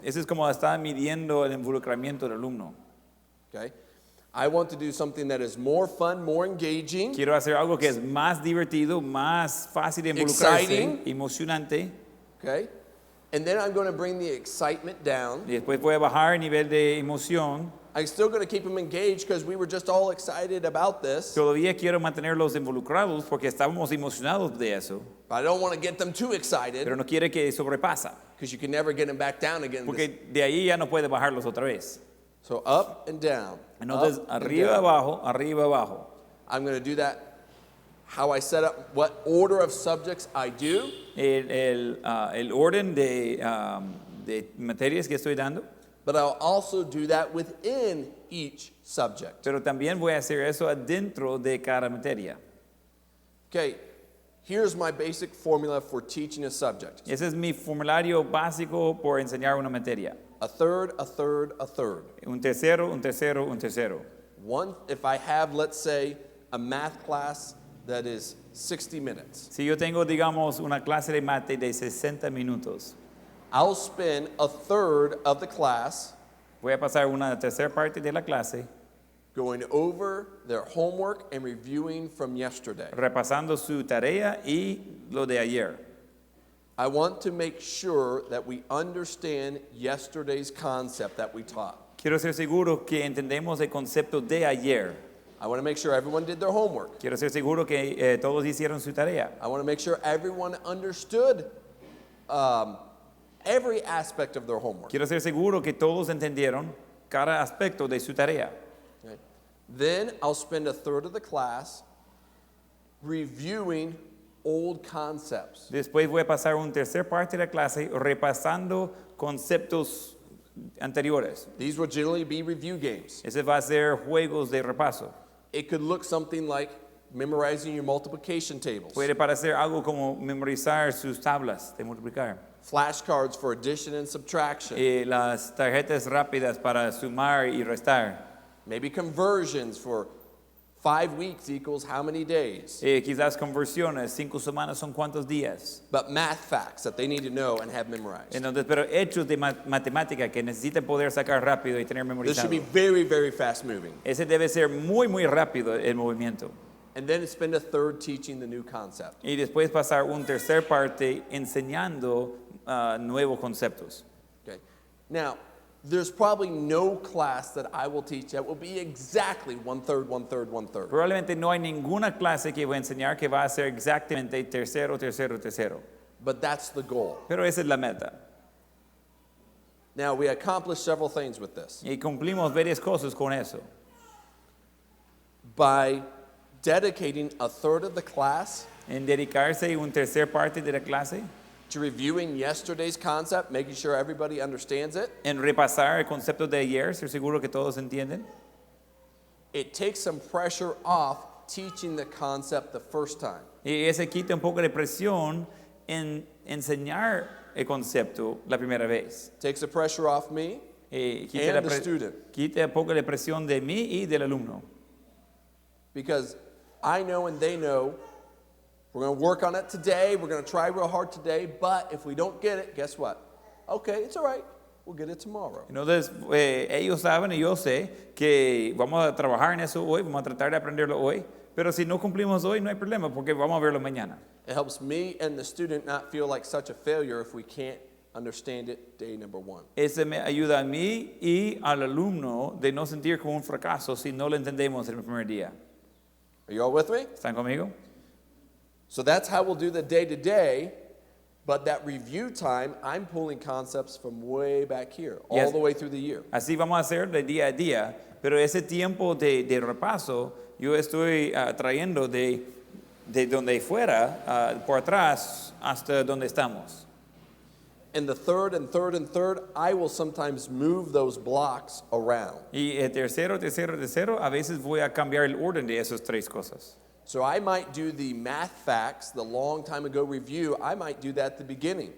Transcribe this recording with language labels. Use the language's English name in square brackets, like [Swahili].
[Spanish] ese es como está midiendo el involucramiento del alumno. [English] Okay? I want to do something that is more fun, more engaging, [Spanish] Quiero hacer algo que es más divertido, más fácil de involucrarse, [English] Exciting. [Spanish] emocionante. [English] okay? And then I'm going to bring the excitement down. [Spanish] Y después voy a bajar el nivel de emoción. [English] I'm still going to keep them engaged because we were just all excited about this. [Spanish] Todavía quiero mantenerlos involucrados porque estábamos emocionados de eso, [English] But I don't want to get them too excited [Spanish] pero no quiere que sobrepasa, [English] because you can never get them back down again. [Spanish] porque de ahí ya no puede bajarlos otra vez. [English] So up and down. [Spanish] Entonces, [English] up and [Spanish] arriba, [English] down. [Spanish] abajo, arriba, abajo. [English] I'm going to do that how I set up, what order of subjects I do. [Spanish] El orden de materias que estoy dando, [English] But I'll also do that within each subject. [Spanish] pero también voy a hacer eso adentro de cada materia. [English] Okay, here's my basic formula for teaching a subject. [Spanish] Ese es mi formulario básico por enseñar una materia. [English] A third, a third, a third. [Spanish] Un tercero, un tercero, un tercero. [English] One, if I have, let's say, a math class that is 60 minutes, [Spanish] Si yo tengo, digamos, una clase de mate de 60 minutos, [English] I'll spend a third of the class [Spanish] voy a pasar una tercera parte de la clase [English] going over their homework and reviewing from yesterday. [Spanish] repasando su tarea y lo de ayer. [English] I want to make sure that we understand yesterday's concept that we taught. [Spanish] Quiero ser seguro que entendemos el concepto de ayer. [English] I want to make sure everyone did their homework. [Spanish] Quiero ser seguro que todos hicieron su tarea. [English] I want to make sure everyone understood every aspect of their homework. [Spanish] Quiero ser seguro que todos entendieron cada aspecto de su tarea. [English] Okay. Then I'll spend a third of the class reviewing old concepts. [Spanish] Después voy a pasar una tercera parte de la clase repasando conceptos anteriores. [English] These will generally be review games. [Spanish] Ese va a ser juegos de repaso. [English] It could look something like memorizing your multiplication tables, [Spanish] Puede parecer algo como memorizar sus tablas de multiplicar. [English] flashcards for addition and subtraction, [Spanish] Las tarjetas rápidas para sumar y restar. [English] maybe conversions for 5 weeks equals how many days, [Spanish] Quizás conversiones, 5 semanas son cuántos días. [English] but math facts that they need to know and have memorized. [Spanish] Entonces, pero hechos de matemática que necesitan poder sacar rápido y tener [English] This should [Spanish] memorizado. [English] be very, very fast moving. [Spanish] Ese debe ser muy, muy rápido el movimiento. [English] And then spend a third teaching the new concept. [Spanish] Y después pasar una tercera parte enseñando nuevos conceptos. [English] Okay. Now, there's probably no class that I will teach that will be exactly one third, one third, one third. [Spanish] Probablemente no hay ninguna clase que voy a enseñar que va a ser exactamente tercero, tercero, tercero. [English] But that's the goal. [Spanish] Pero esa es la meta. [English] Now, we accomplished several things with this. [Spanish] Y cumplimos varias cosas con eso. [English] By dedicating a third of the class [Spanish] En dedicarse una tercera parte de la clase, [English] to reviewing yesterday's concept, making sure everybody understands it, [Spanish] en repasar el concepto de ayer, ser seguro que todos entienden. [English] it takes some pressure off teaching the concept the first time. [Spanish] Y ese quita un poco de presión enseñar el concepto la primera vez. [English] Takes the pressure off me [Spanish] Quita, [English] and the student. [Spanish] quita un poco la presión de mí y del alumno. [English] Because I know and they know we're going to work on it today. We're going to try real hard today. But if we don't get it, guess what? Okay, it's all right. We'll get it tomorrow. [Spanish] Entonces, ellos saben y yo sé que vamos a trabajar en eso hoy, vamos a tratar de aprenderlo hoy, pero si no cumplimos hoy no hay problema porque vamos a verlo mañana. [English] It helps me and the student not feel like such a failure if we can't understand it day number one. [Spanish] Ese me ayuda a mí y al alumno de no sentir como un fracaso si no lo entendemos el primer día. [English] Are you all with me? [Spanish] ¿Están conmigo? [English] So that's how we'll do the day-to-day, but that review time, I'm pulling concepts from way back here, all Yes. the way through the year. [Spanish] Así vamos a hacer de día a día, pero ese tiempo de repaso yo estoy trayendo de donde fuera, por atrás, hasta donde estamos. [English] And the third and third and third, I will sometimes move those blocks around. [Spanish] Y el tercero, a veces voy a cambiar el orden de esas tres cosas. [English] So I might do the math facts, the long time ago review, I might do that at the beginning.